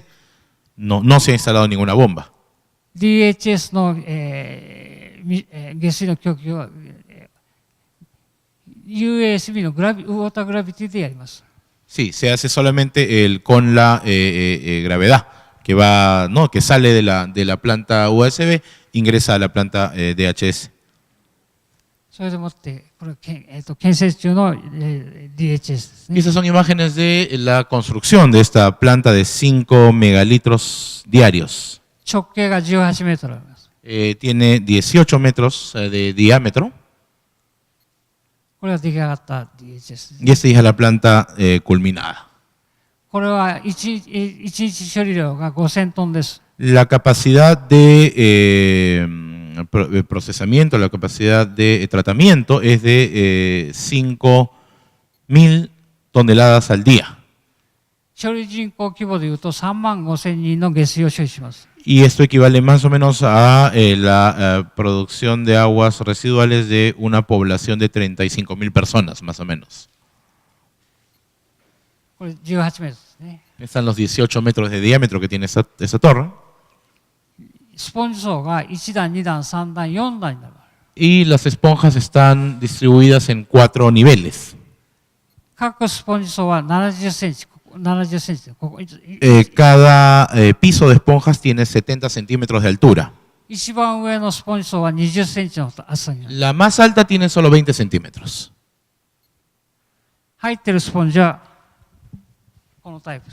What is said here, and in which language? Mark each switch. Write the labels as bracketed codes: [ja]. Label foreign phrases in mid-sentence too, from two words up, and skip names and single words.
[es] No se ha instalado ninguna bomba. [ja] DHS の、下水の供給は、USB の [en] water gravity [ja] でやります。 [es] Sí, se hace solamente con la gravedad que va, ¿no? Que sale de la planta USB, ingresa a la planta DHS. [ja] それでもってこれ、建設中の、DHS ですね。 [es] Estas son imágenes de la construcción de esta planta de 5 megalitros diarios. [ja] 直径が18メートルあります。 [es] Tiene 18 metros de diámetro. [ja] これが出来上がった DHS です。 [es] Y esta es la planta culminada. [ja] これは1日処理量が5000トンです。 [es] La capacidad de procesamiento, la capacidad de tratamiento es de 5.000 toneladas al día. [ja] 処理人口規模でいうと3万5000人の下水を処理します。 [es] Y esto equivale más o menos a la producción de aguas residuales de una población de 35.000 personas, más o menos. [ja] これ18メートルですね。 [es] Están los 18 metros de diámetro que tiene esa torre. [ja] スポンジ層が1段、2段、3段、4段になる。 [es] y las esponjas están distribuidas en 4 niveles. [ja] 各スポンジ層は70センチ、70センチで、ここ、 [es] Cada piso de esponjas tiene 70 centímetros de altura. [ja] 一番上のスポンジ層は20センチの厚さになる。 [es] La más alta tiene solo 20 centímetros. [ja] 入ってるスポンジはこのタイプ。